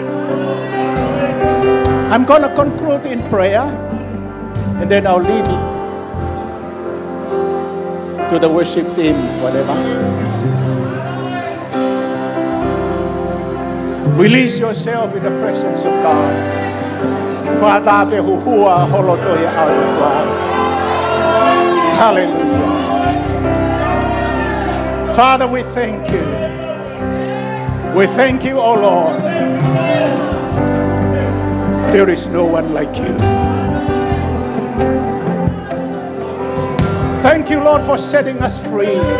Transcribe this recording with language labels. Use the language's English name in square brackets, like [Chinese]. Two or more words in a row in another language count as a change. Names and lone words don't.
[English] I'm going to conclude in prayer, and then I'll leave it to the worship team, whatever. Release yourself in the presence of God. Father, be huhua holotoya autwa. Hallelujah. Father, we thank you. We thank you, O Lord. There is no one like you. Thank you, Lord, for setting us free.